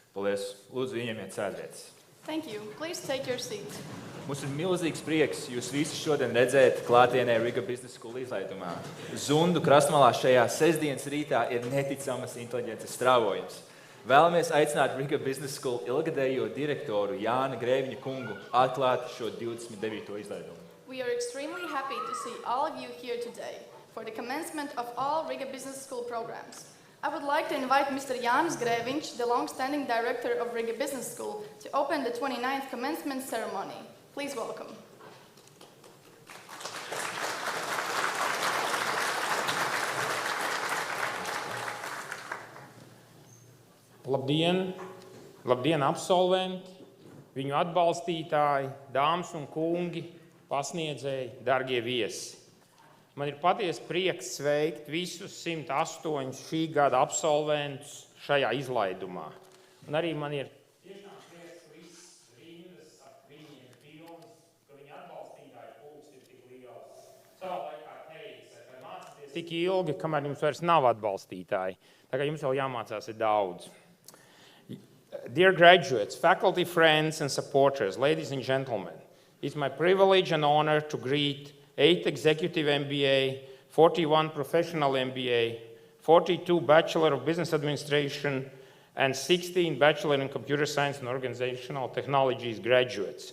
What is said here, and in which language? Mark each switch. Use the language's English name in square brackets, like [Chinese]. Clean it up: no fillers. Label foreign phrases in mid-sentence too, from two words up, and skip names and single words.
[Latvian] Paldies. Lūdzu, ieņemiet sēdvietas. [English] Thank you. Please take your seat. [Latvian] Mums ir milzīgs prieks jūs visus šodien redzēt klātienē Riga Business School izlaidumā. Zundu Krastmalā šajā sestdienas rītā ir neticamas inteliģences strāvojums. Vēlamies aicināt Riga Business School ilgadējo direktoru Jānu Grēviņu kungu atklāt šo 29. izlaidumu. [English] We are extremely happy to see all of you here today for the commencement of all Riga Business School programs. I would like to invite Mr. Jānis Grēviņš, the long-standing director of Riga Business School, to open the 29th commencement ceremony. Please welcome. [Latvian] Labdien! Labdien, absolventi, viņu atbalstītāji, dāmas un kungi, pasniedzēji, dargie viesi! Man ir patiesi prieks sveikt visus 108 šī gada absolventus šajā izlaidumā. Un arī man ir tiešām prieks, ka viss rindas ap viņiem pilnas, ka viņu atbalstītāju pulks ir tik liels. Savā laikā teica, ka mācāties tik ilgi, kamēr jums vairs nav atbalstītāji. Tā kā jums vēl jāmācās ir daudz. [English] Dear graduates, faculty, friends and supporters, ladies and gentlemen, it's my privilege and honor to greet 8 executive MBA, 41 professional MBA, 42 Bachelor of Business Administration, and 16 Bachelor in Computer Science and Organizational Technologies graduates.